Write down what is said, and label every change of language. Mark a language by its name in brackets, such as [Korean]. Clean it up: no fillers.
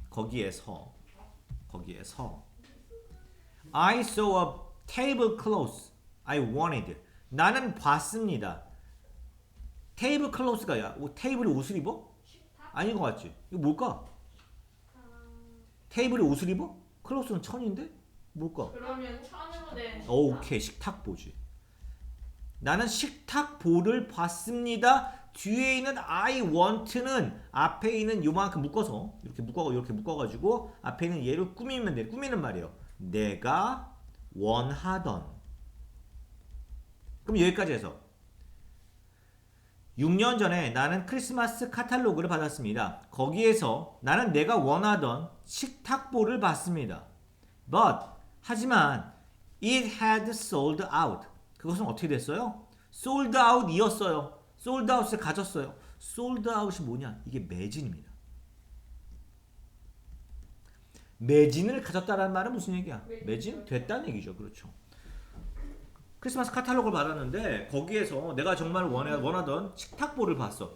[Korean] 거기에서 [English] I saw a tablecloth I wanted. [Korean] 나는 봤습니다. tablecloth가 야, 테이블에 옷을 입어? 아닌 것 같지? 이거 뭘까? 테이블에 옷을 입어? 클로스는 천인데? 뭘까? 그러면 천으로 된. 오케이, 식탁보지. 나는 식탁보를 봤습니다. 뒤에 있는 [English] I want [Korean] 는 앞에 있는 요만큼 묶어서 이렇게 묶어가지고 앞에 있는 얘를 꾸미면 돼. 꾸미는 말이에요. 내가 원하던. 그럼 여기까지 해서 6년 전에 나는 크리스마스 카탈로그를 받았습니다. 거기에서 나는 내가 원하던 식탁보를 봤습니다. [English] But [Korean] 하지만 [English] it had sold out. [Korean] 그것은 어떻게 됐어요? sold out이었어요. sold out을 가졌어요. sold out이 뭐냐? 이게 매진입니다. 매진을 가졌다는 말은 무슨 얘기야? 매진? 됐다는 얘기죠. 그렇죠. 크리스마스 카탈로그를 받았는데 거기에서 내가 정말 원하던 식탁보를 봤어.